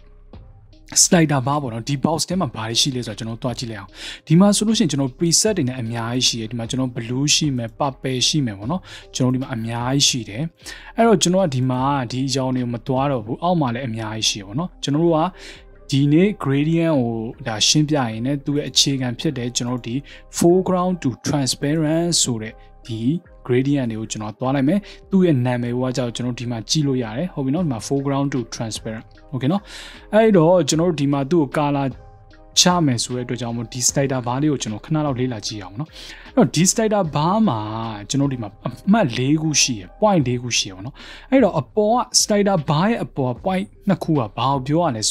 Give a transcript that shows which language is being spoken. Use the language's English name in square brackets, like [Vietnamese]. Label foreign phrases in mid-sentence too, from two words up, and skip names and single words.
[English] slider bar [Burmese] ပေါ့နော်ဒီ box ထဲမှာဘာတွေရှိလဲဆိုတော့ကျွန်တော်တွားကြည့်လိုက်အောင်ဒီမှာဆိုလို့ရှိရင်ကျွန်တော် preset တွေနဲ့အများကြီးရှိတယ်ဒီမှာကျွန်တော် blue ရှိမယ် purple ရှိမယ်ပေါ့နော်ကျွန်တော်ဒီမှာအများကြီးရှိတယ် အဲ့တော့ကျွန်တော်ကဒီမှာဒီအကြောင်းတွေကိုမတွားတော့ဘူးအောက်မှာလည်းအများကြီးရှိရပေါ့နော်ကျွန်တော်တို့ကဒီနေ့ gradient ကိုဒါရှင်းပြရင်လည်းသူ့ရဲ့ အခြေခံဖြစ်တဲ့ကျွန်တော်ဒီ [English] foreground to transparent [Burmese] ဆိုတဲ့ဒီ gradient တွေကိုကျွန်တော်သွားလိုက်မယ်သူ့ရဲ့နာမည်ကကြောင့်ကျွန်တော်ဒီမှာကြည့်လို့ရတယ်ဟုတ်ပြီနော်ဒီမှာ [English] foreground to transparent okay [Burmese] နော်အဲ့တော့ကျွန်တော်ဒီမှာသူ့ကို color ချမယ်ဆိုတဲ့အတွက်ကြောင့်မို့ဒီ [English] slider bar [Burmese] လေးကိုကျွန်တော်ခဏလောက်လေ့လာကြည့်အောင်နော်အဲ့တော့ဒီ [English] slider bar [Burmese] မှာကျွန်တော်ဒီမှာအမှတ်၄ခုရှိရယ် point ၄ခုရှိရပါတော့အဲ့တော့အပေါ်က [English] slider bar [Burmese] ရဲ့အပေါ် point နှစ်ခုကဘာကိုပြောရလဲဆို